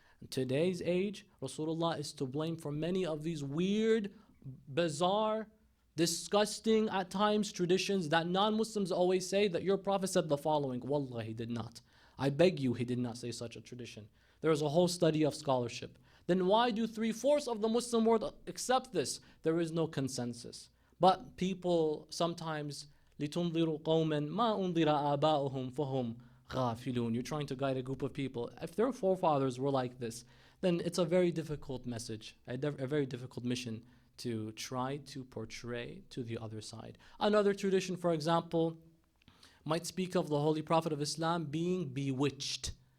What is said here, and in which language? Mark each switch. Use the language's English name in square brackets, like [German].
[English] In today's age, Rasulullah is to blame for many of these weird, bizarre, disgusting at times traditions that non-Muslims always say that your Prophet said the following. Wallah, he did not. I beg you, he did not say such a tradition. There is a whole study of scholarship. Then why do 3/4 of the Muslim world accept this? There is no consensus. But people sometimes, [Arabic] لِتُنْظِرُوا قَوْمًا مَا أُنْظِرَ آبَاؤُهُمْ فَهُمْ غَافِلُونَ. [English] You're trying to guide a group of people. If their forefathers were like this, then it's a very difficult message, a very difficult mission to try to portray to the other side. Another tradition, for example, might speak of the Holy Prophet of Islam being bewitched.